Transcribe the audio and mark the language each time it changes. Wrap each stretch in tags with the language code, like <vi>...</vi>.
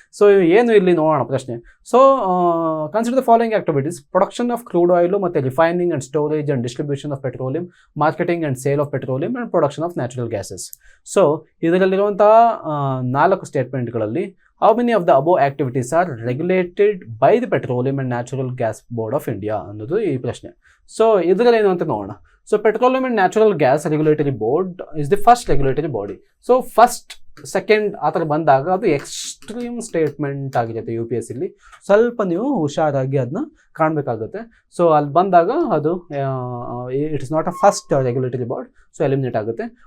<kn>So ಏನು ಇಲ್ಲಿ ನೋಡೋಣ ಪ್ರಶ್ನೆ.</kn> <en>So consider the following activities: production of crude oil ಮತ್ತು refining and storage and distribution of petroleum, marketing and sale of petroleum and production of natural gases.</en> <kn>So ಇದರಲ್ಲಿರುವಂತಹ 4 ಸ್ಟೇಟ್ಮೆಂಟ್ಗಳಲ್ಲಿ</kn> <en>how many of the above activities are regulated by the Petroleum and Natural Gas Board of India</en> <kn>ಅನ್ನೋದು ಈ ಪ್ರಶ್ನೆ. So ಇದರಲ್ಲಿ ಏನು ಅಂತ ನೋಡೋಣ.</kn> <en>So petroleum and natural gas regulatory board is the first regulatory body.</en> <kn>So first, second ಆ ಥರ ಬಂದಾಗ ಅದು ಎಕ್ಸ್ಟ್ರೀಮ್ ಸ್ಟೇಟ್ಮೆಂಟ್ ಆಗಿರುತ್ತೆ. UPSCಲಿ ಸ್ವಲ್ಪ ನೀವು ಹುಷಾರಾಗಿ ಅದನ್ನ ಕಾಣಬೇಕಾಗುತ್ತೆ. ಸೊ ಅಲ್ಲಿ ಬಂದಾಗ ಅದು</kn> <en>it is not a first regulatory board,</en> <kn>so eliminate ಆಗುತ್ತೆ.</kn>